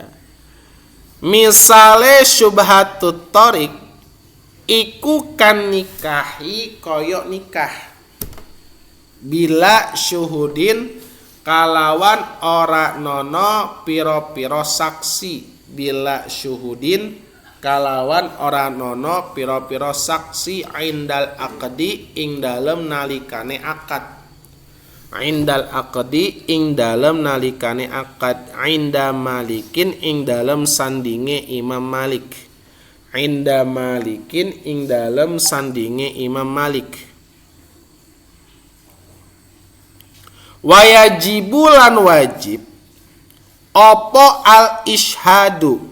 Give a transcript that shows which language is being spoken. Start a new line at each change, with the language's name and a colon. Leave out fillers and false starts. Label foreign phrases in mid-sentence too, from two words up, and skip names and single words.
Javanese: Misale
Arabic: syubhatut tariq
Javanese: iku kan nikahi koyok nikah
Arabic: bila syuhudin
Javanese: kalawan ora nono piro-piro saksi.
Arabic: Bila syuhudin
Javanese: kalawan ora nono piro-piro saksi
Arabic: indal aqdi
Javanese: ing dalem nalikane akad.
Arabic: Indal aqdi
Javanese: ing dalem nalikane akad.
Arabic: Inda malikin
Javanese: ing dalem sandinge Imam Malik.
Arabic: Inda malikin
Javanese: ing dalem sandinge Imam Malik. Wayajibu lan wajib opo
Arabic: al ishadu.